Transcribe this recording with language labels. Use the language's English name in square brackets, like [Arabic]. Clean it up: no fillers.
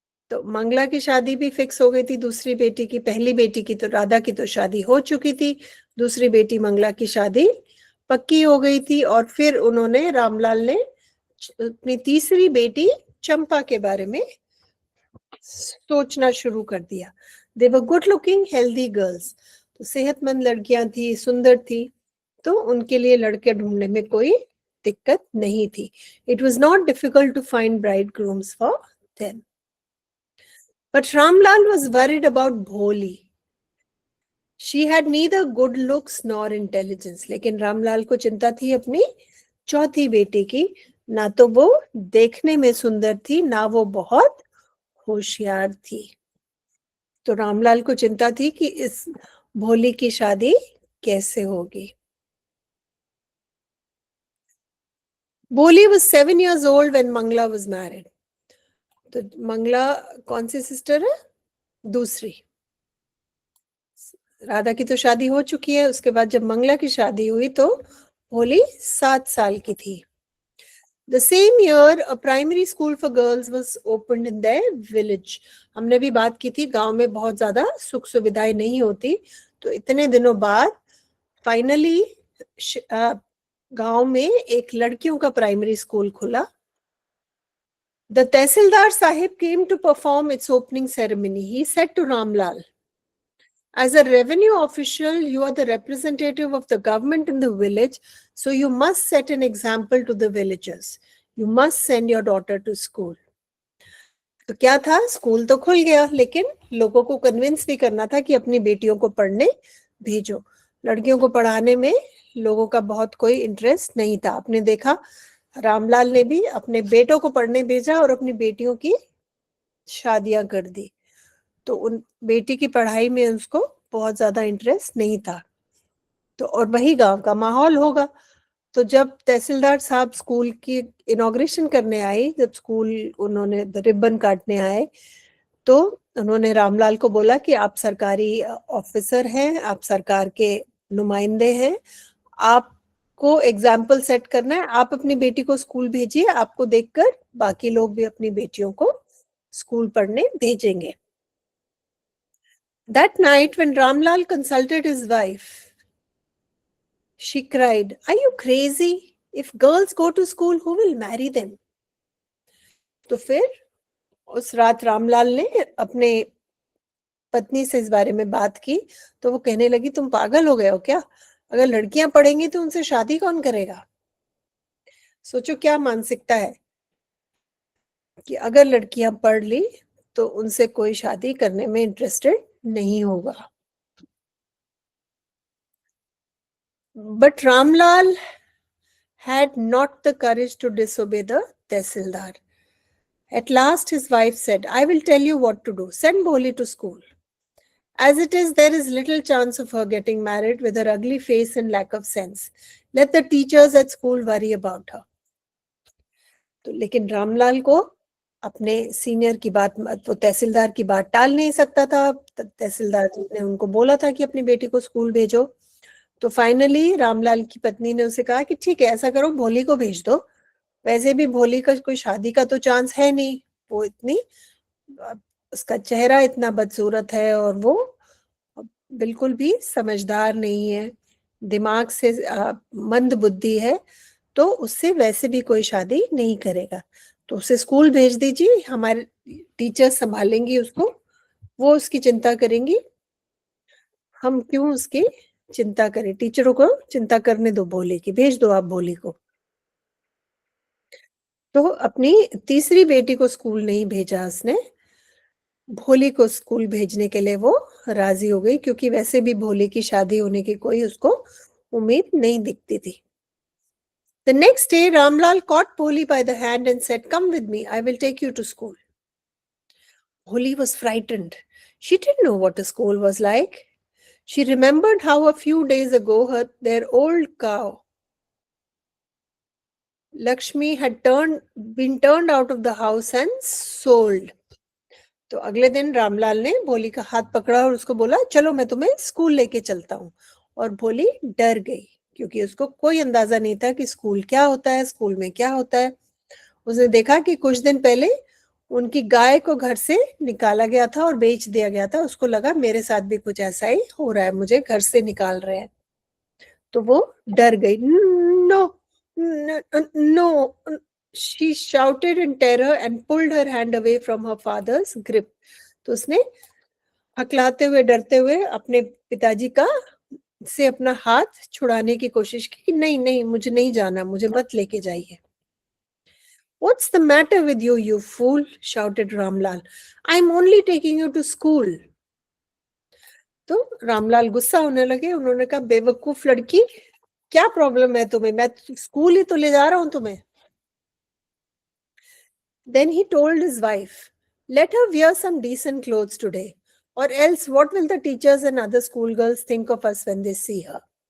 [Hindi] तो मंगला की शादी भी फिक्स हो गई थी दूसरी बेटी की। पहली बेटी की तो राधा की तो शादी हो चुकी थी, दूसरी बेटी मंगला की शादी पक्की हो गई थी। और फिर उन्होंने, रामलाल ने अपनी तीसरी बेटी चंपा के बारे में सोचना शुरू कर दिया। [English] They were good looking, healthy girls. [Hindi] तो सेहतमंद लड़कियां थी, सुंदर थी, तो उनके लिए लड़के ढूंढने में कोई दिक्कत नहीं थी। [English] It was not difficult to find bridegrooms for them. But Ramlal was worried about Bholi. She had neither good looks nor intelligence. [Hindi] लेकिन रामलाल को चिंता थी अपनी चौथी बेटी की। ना तो वो देखने में सुंदर थी, ना वो बहुत होशियार थी। तो रामलाल को चिंता थी कि इस भोली की शादी कैसे होगी। [English] Bholi was 7 years old when Mangla was married. [Hindi] तो मंगला कौन सी सिस्टर है? दूसरी। राधा की तो शादी हो चुकी है, उसके बाद जब मंगला की शादी हुई तो भोली 7 साल की थी। [English] The same year, a primary school for girls was opened in their village. [Hindi] हमने भी बात की थी, गांव में बहुत ज्यादा सुख सुविधाएं नहीं होती, तो इतने दिनों बाद फाइनली गांव में एक लड़कियों का प्राइमरी स्कूल खुला। [English] The Tehsildar Sahib came to perform its opening ceremony. He said to Ramlal, as a revenue official, you are the representative of the government in the village, so you must set an example to the villagers. You must send your daughter to school. [Hindi] तो क्या था, school तो खुल गया, लेकिन लोगों को convince भी करना था कि अपनी बेटियों को पढ़ने भेजो। लड़कियों को पढ़ाने में लोगों का बहुत कोई इंटरेस्ट नहीं था। आपने देखा रामलाल ने भी अपने बेटों को पढ़ने भेजा और अपनी बेटियों की शादियां कर दी। तो उन बेटी की पढ़ाई में उसको बहुत ज्यादा इंटरेस्ट नहीं था। तो और वही गांव का माहौल होगा। तो जब तहसीलदार साहब स्कूल की इनॉग्रेशन करने आए, जब स्कूल उन्होंने रिबन काटने आए, तो उन्होंने रामलाल को बोला कि आप सरकारी ऑफिसर हैं, आप सरकार के नुमाइंदे हैं, आपको एग्जाम्पल सेट करना है, आप अपनी बेटी को स्कूल भेजिए, आपको देखकर बाकी लोग भी अपनी बेटियों को स्कूल पढ़ने भेजेंगे। [English] That night when Ramlal consulted his wife, she cried, "Are you crazy? If girls go to school, who will marry them?" [Hindi] तो फिर उस रात रामलाल ने अपने पत्नी से इस बारे में बात की। तो वो कहने लगी, तुम पागल हो गए हो क्या? अगर लड़कियां पढ़ेंगी तो उनसे शादी कौन करेगा? सोचो क्या मानसिकता है कि अगर लड़कियां पढ़ ली तो उनसे कोई शादी करने में इंटरेस्टेड नहीं होगा। [English] But Ramlal had not the courage to disobey the Tehsildar. At last his wife said, "I will tell you what to do. Send Bholi to school. As it is, there is little chance of her getting married with her ugly face and lack of sense. Let the teachers at school worry about her." [Hindi] तो लेकिन रामलाल को अपने senior की बात, वो तहसीलदार की बात टाल नहीं सकता था। तहसीलदार ने उनको बोला था कि अपनी बेटी को स्कूल भेजो। तो फाइनली रामलाल की पत्नी ने उसे कहा कि ठीक है, ऐसा करो, भोली को भेज दो। वैसे भी भोली का कोई शादी का तो चांस है नहीं, वो इतनी, उसका चेहरा इतना बदसूरत है और वो बिल्कुल भी समझदार नहीं है, दिमाग से मंद बुद्धि है, तो उससे वैसे भी कोई शादी नहीं करेगा। तो उसे स्कूल भेज दीजिए, हमारे टीचर संभालेंगी उसको, वो उसकी चिंता करेंगी, हम क्यों उसकी चिंता करें, टीचरों को चिंता करने दो, भोले की भेज दो आप भोली को। तो अपनी तीसरी बेटी को स्कूल नहीं भेजा उसने, भोली को स्कूल भेजने के लिए वो राजी हो गई, क्योंकि वैसे भी भोली की शादी होने की कोई उसको उम्मीद नहीं दिखती थी। [English] The next day, Ramlal caught Bholi by the hand and said, "Come with me, I will take you to school." Bholi was frightened. She didn't know what a school was like. She remembered how a few days ago their old cow, Lakshmi, had been turned out of the house and sold. [Hindi] तो अगले दिन रामलाल ने भोली का हाथ पकड़ा और उसको बोला, चलो मैं तुम्हें स्कूल लेके चलता हूँ। और भोली डर गई, क्योंकि उसको कोई अंदाजा नहीं था कि स्कूल क्या होता है, स्कूल में क्या होता है। उसने देखा कि कुछ दिन पहले उनकी गाय को घर से निकाला गया था और बेच दिया गया था। उसको लगा मेरे साथ भी कुछ ऐसा ही हो रहा है, मुझे घर से निकाल रहे हैं। तो वो डर गई। [English] No no, she shouted in terror and pulled her hand away from her father's grip. [Hindi] तो उसने हकलाते हुए, डरते हुए अपने पिताजी का से अपना हाथ छुड़ाने की कोशिश की कि नहीं नहीं, मुझे नहीं जाना, मुझे मत लेके जाइए। [English] "What's the matter with you, you fool?" shouted Ramlal. "I'm only taking you to school." [Hindi] तो रामलाल गुस्सा होने लगे। उन्होंने कहा, बेवकूफ लड़की, क्या प्रॉब्लम है तुम्हें? मैं स्कूल ही तो ले जा रहा हूं तुम्हें। [English] Then he told his wife, "Let her wear some decent clothes today, or else what will the teachers and other schoolgirls think of us when they see her?"